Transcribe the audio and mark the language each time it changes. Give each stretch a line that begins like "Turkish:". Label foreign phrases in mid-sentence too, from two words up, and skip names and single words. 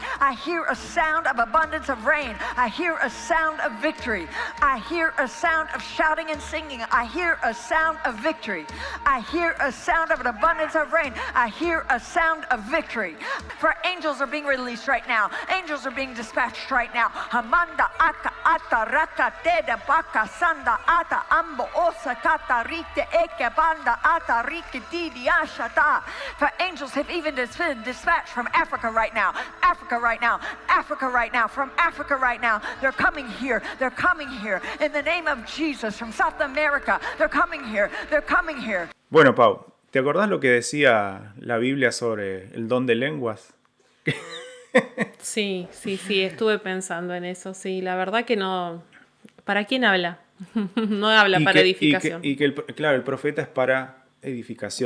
English: I hear a sound of abundance of rain. I hear a sound of victory. I hear a sound of shouting and singing. I hear a sound of victory. I hear a sound of an abundance of rain. I hear a sound of victory. For angels are being released right now. Angels are being dispatched right now. Hamanda aka ata raka te de baka sanda ata ambo osa kata rite eke banda ata rike didi ashata. For angels have even been dispatched from Africa right now. Africa right now. Africa right now. From Africa right now. They're coming here. They're coming here. In the name of Jesus. From South America. They're coming here. They're coming here.
Spanish: Bueno, Pau, ¿te acordás lo que decía la Biblia sobre el don de lenguas? Sí, estuve pensando en eso, sí, la verdad que no, ¿para quién habla? No habla para edificación. Claro, el profeta es para edificación